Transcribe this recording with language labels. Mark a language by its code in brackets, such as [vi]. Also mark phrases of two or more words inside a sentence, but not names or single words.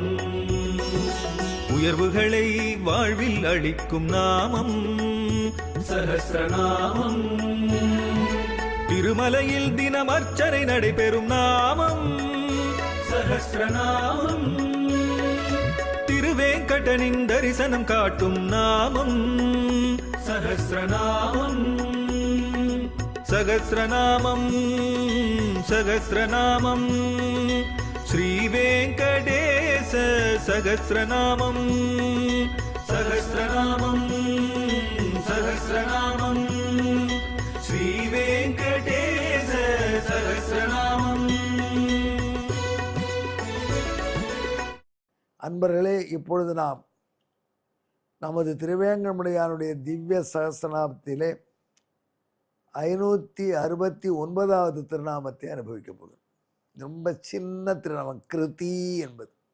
[ta] உயர்வுகளை வாழ்வில் அளிக்கும் நாமம் சஹஸ்ரநாமம். திருமலையில் தினம் அர்ச்சனை நடைபெறும் நாமம் சஹஸ்ரநாமம். திருவேங்கடனின் தரிசனம் காட்டும் நாமம் சஹஸ்ரநாமம். [sa] सहस्रनामं सहस्रनामं श्रीवेङ्कटेश सहस्रनामं सहस्रनामं सहस्रनामं श्रीवेङ्कटेश सहस्रनामं। [ta] அன்பர்களே, இப்பொழுது நாம் நமது திருவேங்கடமுடையானுடைய திவ்ய சகஸ்ரநாமத்திலே 569வது திருநாமத்தை அனுபவிக்க போகிறோம். ரொம்ப சின்ன திருநாமம் கிருதி என்பது.